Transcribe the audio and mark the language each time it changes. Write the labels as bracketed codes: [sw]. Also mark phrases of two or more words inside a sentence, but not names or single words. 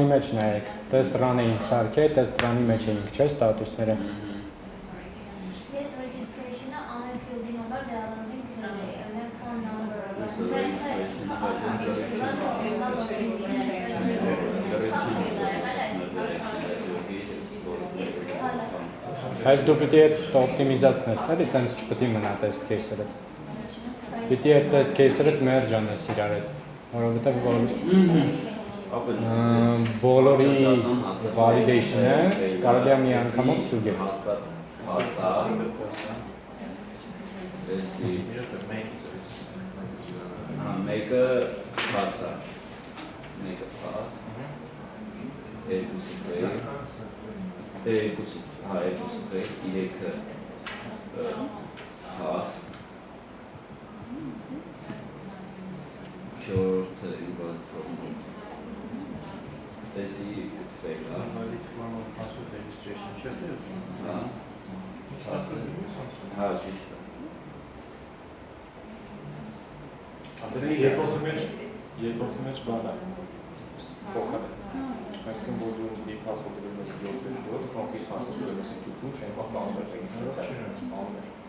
[hy] մեջ նայեք, [en] test run- [hy] ը ինք սարքել, [en] test run- [hy] ի մեջ էինք, չէ, ստատուսները։ [en] Yes, registration- [hy] ը ամեն field-ի համար դառնում ենք [en] phone number- [hy] ը։ Այս դու պիտի այդ օպտիմիզացնես, էլի, տենց չպիտի մնա [en] test case- [hy] ը։ Պիտի այդ [en] test case- [hy] ը merge անես իրար հետ, որովհետև բոլորի validation-ը կարելի է մի անգամով ստուգել։ Մեկը pass է։ Մեկը pass։ Երկուսը fail։ Երկուսը, հա, երկուսը fail, երեքը pass։ Չորրորդը [en] invalid form։ [hy] Տեսի fail է։ [en] Invalid form of password registration չէ՞։ [hy] Հա։ Հա, չի։ Ապեսի երկրորդի մեջ բան է, փոխել է։ Այսինքն որ դու մի password դրում ես երկրորդ, կոնկրետ password դրում ես դու շեն բախտանում ես ռեգիստրացիա։